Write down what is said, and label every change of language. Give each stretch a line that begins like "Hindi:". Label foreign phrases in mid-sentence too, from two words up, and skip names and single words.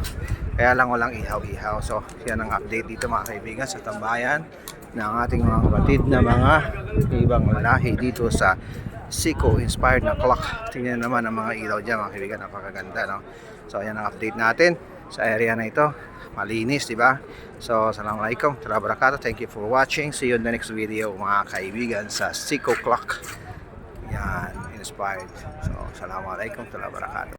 Filipino: Kaya lang walang ihaw-ihaw. So yan ang update dito mga kaibigan sa tambayan ng ating mga kapatid na mga ibang lahi dito sa Seiko inspired na clock. Tingnan naman ang mga ilaw dyan mga kaibigan, napakaganda, no? So yan ang update natin sa area na ito. Malinis, di ba? So
Arabic: السلام عليكم ورحمة الله وبركاته.
English: Thank you for watching. See you in the next video
Filipino: mga kaibigan sa
English: Seiko clock.
Filipino: Yan, inspired. So
Arabic: السلام عليكم ورحمة الله وبركاته.